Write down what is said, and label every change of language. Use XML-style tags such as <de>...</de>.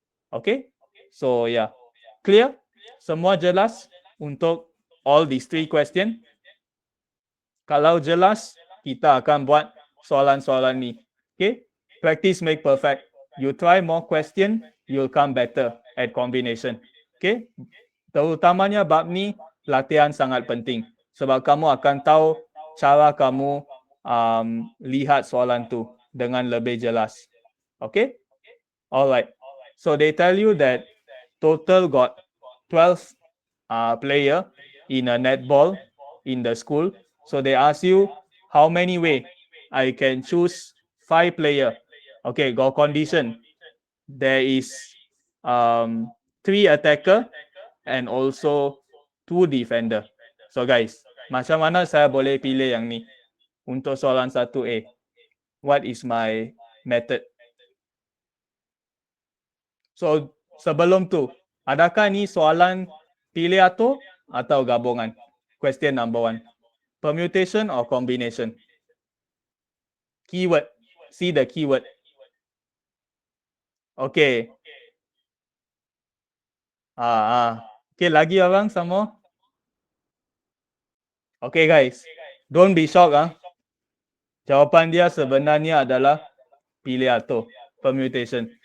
<en>Okay, so yeah. Clear?</en> <ms>Semua jelas untuk</ms> <en>all these 3 question?</en> <ms>Kalau jelas, kita akan buat soalan-soalan ni. Okay?</ms> <en>Practice make perfect. You try more question, you'll come better at combination.</en> <ms>Okay? Terutamanya bab ni, latihan sangat penting. Sebab kamu akan tahu cara kamu lihat soalan tu dengan lebih jelas.</ms> <en>Okay? Alright. So they tell you that total got 12 player in a netball in the school. So they ask you how many way I can choose 5 player. Okay, got condition. There is 3 attacker and also 2 defender.</en> <ms>So guys, macam mana saya boleh pilih yang ni untuk soalan 1A?</ms> <en>What is my method?</en> <ms>So sebelum tu, adakah ni soalan pilih atau gabungan?</ms> <en>Question number 1. Permutation or combination? Keyword. See the keyword. Okay.</en> <ms>Okay, lagi orang sama?</ms> <en>Okay guys, don't be shocked.</en> <ms>Jawapan dia sebenarnya adalah pilih atau permutation.</ms>